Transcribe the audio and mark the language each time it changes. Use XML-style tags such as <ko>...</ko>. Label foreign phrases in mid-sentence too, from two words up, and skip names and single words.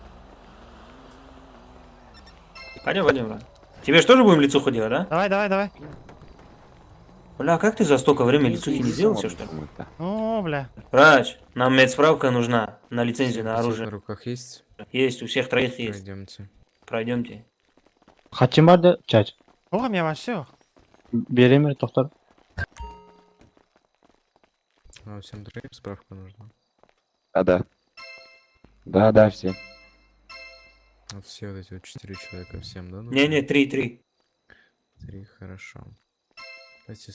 <ru>Пойдем, брат. Тебе что же будем лицуху делать, да? Давай. Бля, как ты за столько времени лицухи не сделал все, что ли? О, бля. Врач, нам медсправка нужна на лицензию на оружие. На руках есть? Есть, у всех троих есть. Пойдемте. Пройдемте. Хатчим барды, чать. Оғам я вообще. Беремер, тоқтар. А всем троим справка нужна. Да. Да, все. Вот все вот эти вот 4 человека всем, да? Не-не, 3. 3, хорошо. Давайте</ru>